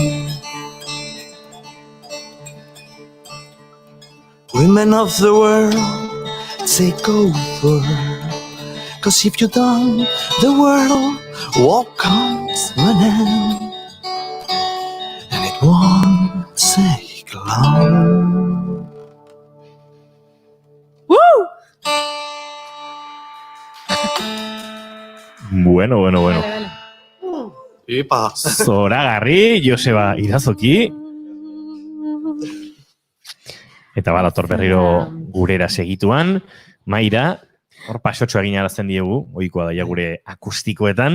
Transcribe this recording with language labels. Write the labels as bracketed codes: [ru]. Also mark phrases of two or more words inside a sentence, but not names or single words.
[en] women of the world take over, 'cause if you don't, the world will come to an end, and it won't take long. Woo! [eu] Bueno. Ipa. Zoragarri, Joseba Irazoki. Eta badator berriro gurera segituan. Maira, hor pasotxo egin arazten diegu, ohikoa daia gure akustikoetan.